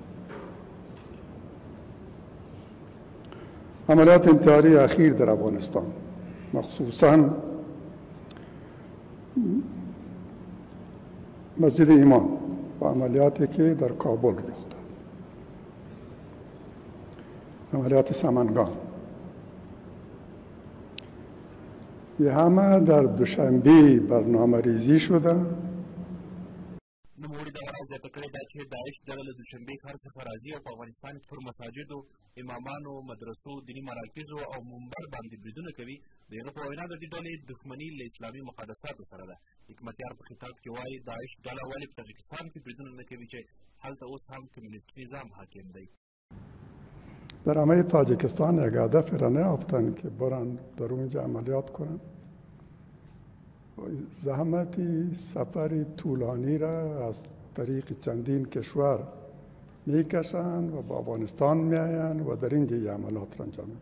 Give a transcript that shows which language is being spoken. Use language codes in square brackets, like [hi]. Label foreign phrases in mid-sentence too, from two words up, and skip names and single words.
[fa] عملیات انتحاری اخیر در افغانستان، مخصوصاً مسجد ایمان و عملیاتی که در کابل رخ داد، عملیات سمنگان، یه همه در دوشنبه برنامه ریزی شده. [ps] نوموړي دغه راز زیاته کړې ده چې داعش ډله له دوشنبې ښار څخه راځي او په افغانستان کې پر مساجدو، امامانو، مدرسو، دیني مراکزو او منبر باندې بریدونه کوي. د هغه په وینا د دې ډلې دښمني له اسلامي مقدساتو سره ده. حکمتیار په خطاب کې وایي داعش ډله ولې په تاجکستان کې بریدونه نه کوي چې هلته اوس هم کمونیستي نظام حاکم دی. [fa] در همه تاجکستان یک هدف را نیافتند که برن در اونجا عملیات کنند. زحمتی سفر طولانی را از طریق چندین کشور میکشند و به افغانستان میآیند و در اینجا این عملیات را انجام میدن.